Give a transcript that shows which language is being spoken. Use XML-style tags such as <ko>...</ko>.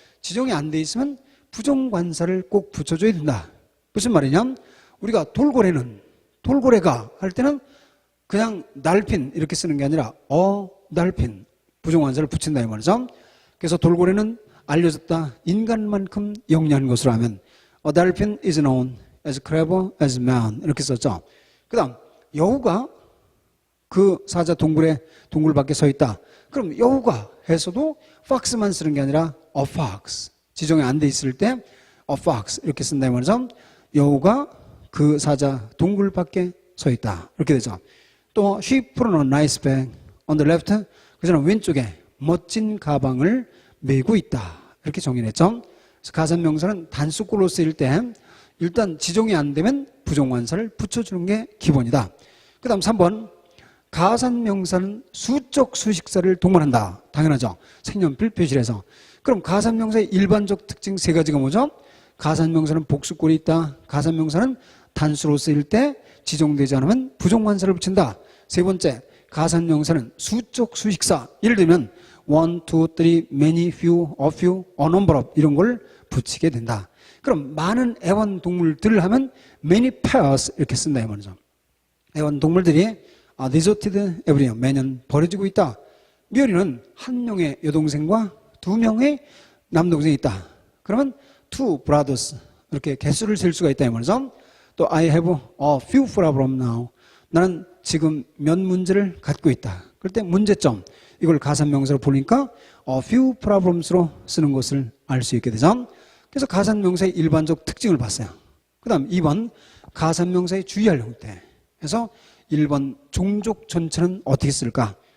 <ko>지정이 안 돼 있으면 부정관사를 꼭 붙여줘야 된다. 무슨 말이냐? 우리가 돌고래가 할 때는 그냥 날핀 이렇게 쓰는 게 아니라 날핀 부정관사를 붙인다 이 말이죠. 그래서 돌고래는 알려졌다. 인간만큼 영리한 것으로 하면</ko> <en>A dolphin is known as clever as man 이렇게 썼죠.</en> <ko>그 다음 여우가 그 사자 동굴 밖에 서 있다. 그럼 여우가 해서도 fox만 쓰는 게 아니라 a fox 지정이 안 돼 있을 때 a fox 이렇게 쓴다 이 말이죠. 여우가 그 사자 동굴 밖에 서 있다 이렇게 되죠.</ko> <en>또 she put on a nice bag on the left</en> <ko>그저는 왼쪽에 멋진 가방을 메고 있다. 이렇게 정의를 했죠. 그래서 가산명사는 단수꼴로 쓰일 때 일단 지종이 안 되면 부정관사를 붙여주는 게 기본이다. 그 다음 3번. 가산명사는 수적 수식사를 동반한다. 당연하죠. 색연필 표시해서. 그럼 가산명사의 일반적 특징 세 가지가 뭐죠? 가산명사는 복수꼴이 있다. 가산명사는 단수로 쓰일 때 지정되지 않으면 부정관사를 붙인다. 세 번째, 가산명사는 수적 수식사. 예를 들면 one, two, three, many, few, a few, a number of 이런 걸 붙이게 된다. 그럼 많은 애완동물들을 하면 many pairs 이렇게 쓴다 이 말이죠. 애완동물들이</ko> <en>deserted every year</en> <ko>매년 버려지고 있다. 미연이는 한 명의 여동생과 두 명의 남동생이 있다. 그러면 two brothers 이렇게 개수를 셀 수가 있다 이 말이죠.</ko> <en>또 I have a few problems now.</en> <ko>나는 지금 몇 문제를 갖고 있다. 그럴 때 문제점 이걸 가산명사로 보니까 a few problems로 쓰는 것을 알 수 있게 되죠. 그래서 가산명사의 일반적 특징을 봤어요. 그 다음 2번 가산명사의 주의할 형태. 그래서 1번 종족 전체는 어떻게 쓸까?</ko>